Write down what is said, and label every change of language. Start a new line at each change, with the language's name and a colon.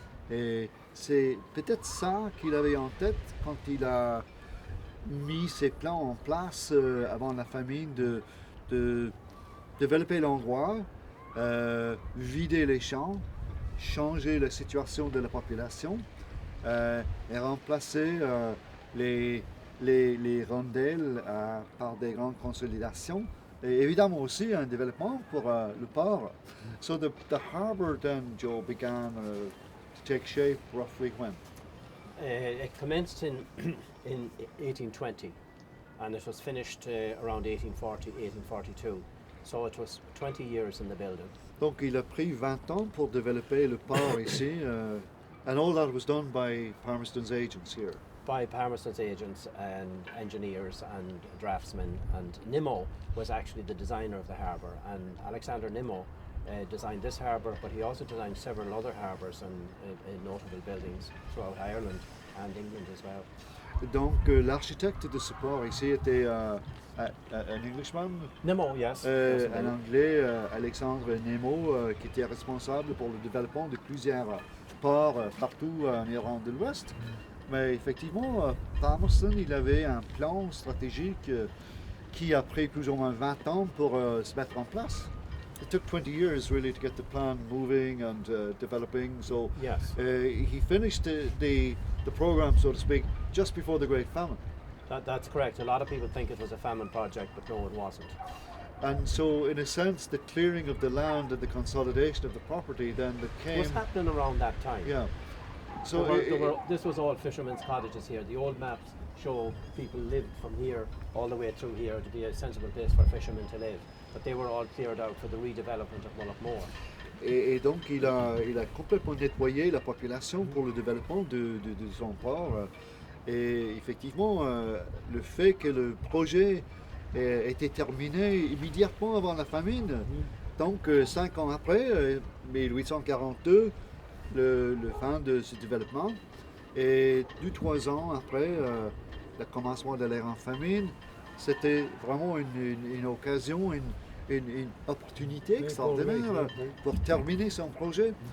French: Et c'est peut-être ça qu'il avait en tête quand il a mis ses plans en place avant la famine de développer l'endroit, vider les champs, changer la situation de la population et remplacer les rondelles par des grandes consolidations. Et évidemment aussi un développement pour le port.
English: So the harbour then, Joe, began to take shape roughly when? It commenced in 1820 and it was finished around 1840, 1842. So it was 20 years in the building.
French: Donc il a pris 20 ans pour développer le port ici,
English: and all that was done by Palmerston's agents here. By Palmerston's agents and engineers and draftsmen, and Nimmo was actually the designer of the harbour, and Alexander Nimmo designed this harbour, but he also designed several other harbours and notable buildings throughout Ireland and England as well.
French: Donc l'architecte de ce port ici était un Englishman.
English: Nimmo, yes.
French: Un Anglais, Alexandre Nimmo, qui était responsable pour le développement de plusieurs ports partout en Irlande de l'Ouest. Mais effectivement, Palmerston, il avait un plan stratégique qui a pris plus ou moins 20 ans pour se mettre en place.
English: It took 20 years really to get the plan moving and developing. So yes. He finished the program, so to speak, just before the Great Famine. That's correct. A lot of people think it was a famine project, but no, it wasn't. And so, in a sense, the clearing of the land and the consolidation of the property then It was happening around that time. Yeah. So this was all fishermen's cottages here. The old maps show people lived from here all the way through here to be a sensible place for fishermen to live. But they were all cleared out for the redevelopment of Mulranny.
French: Et donc il a complètement nettoyé la population pour le développement de son port. Et effectivement, le fait que le projet était terminé immédiatement avant la famine, donc 5 ans après, 1842, le fin de ce développement, et 2-3 ans après le commencement de l'ère en famine, c'était vraiment une occasion, une opportunité extraordinaire pour terminer son projet.